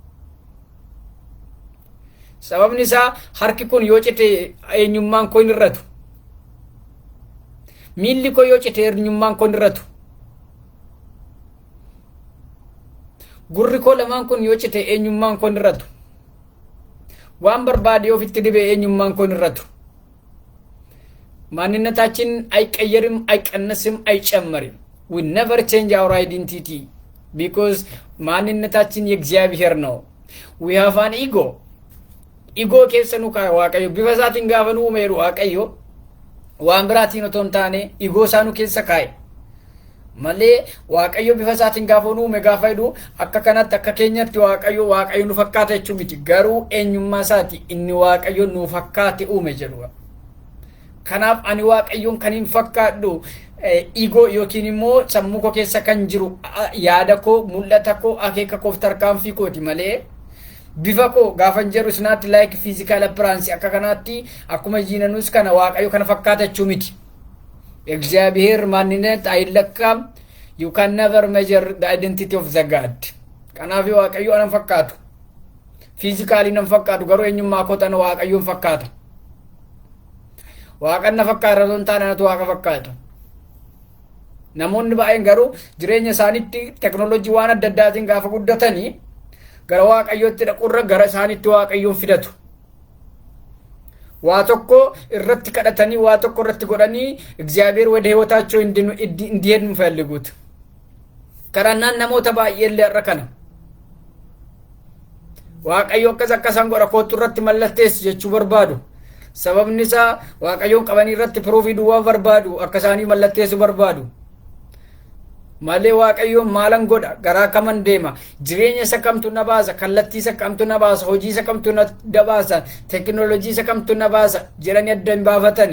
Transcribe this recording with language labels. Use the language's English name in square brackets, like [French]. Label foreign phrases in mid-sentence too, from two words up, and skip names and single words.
[Oromo] Sababni isaa harki kun yoo cite eenyummaan koo hin irratu. Miilli koo yoo cite eenyummaan koo hin irratu. Gurri koo lamaan kun yoo cite eenyummaan koo hin irratu. Waan barbaade ofitti dibe eenyummaan koo hin irratu. [Amharic] ማንነታችን አይቀየርም አይቀነስም አይጨመርም. [English] We never change our identity because [Amharic] ማንነታችን የእግዚአብሔር ነው. [English] We have an ego. [Oromo] Ego keessanu ka waaqayyo bifa isaatiin gaafa nu uumeeru waaqayyo waan biraatiin otoo hin taane ego isaa nu keessa kaa'e malee waaqayyo bifa isaatiin gaafa nu uume gaafa jedhu akka kanatti akka keenyatti waaqayyo nu fakkaata jechuu miti. Garuu eenyummaa isaati inni waaqayyo nu fakkaate uume jedhu. Kanaaf ani waaqayyoon kan hin fakkaadhu ego yookiin immoo sammuu koo keessa kan jiru yaada koo mul'ata koo akeeka koo tarkaanfii kooti malee bifa koo gaafa jedhu isnaatti [English] like physical appearance [Oromo] akka kanaatti akkuma jiinanus kana waaqayyo kana fakkaata jechuu miti. [Amharic] እግዚአብሔር ማንነት አይለካም. [English] You can never measure the identity of the God. [Oromo] Kanaaf waaqayyo anan fakkaatu physically nan fakkaatu garuu eenyummaa koo tan waaqayyoon fakkaata. Waaqan na fakkaata osoo hin taane anatu waaqa fakkaata. Namoonni baay'een garuu jireenya isaaniitti teknoolojii waan adda addaatiin gaafa guddatanii gara waaqayyootti dhaquurra gara isaaniitti waaqayyoon fidatu. Waa tokko irratti kadhatanii waa tokko irratti godhanii [Amharic] እግዚአብሔር ወደ ህይወታቸው እንዲሄድ የሚፈልጉት [Oromo] kadhannaan namoota baay'ee illee irra kana. Waaqayyo akkasan godha kootu irratti mallatteessi jechuu barbaadu. Sababni isaa waaqayyoon qabanii irratti proofii duwwaa barbaadu akka isaanii mallatteessu barbaadu. Malee waaqayyoon maalan godha garaa kaman deema jireenya isa kamtu na baasa kallattii isa kamtu na baasa hojii isa kamtu na baasa teknoolojii isa kamtu na baasa jedhanii adda hin baafatani.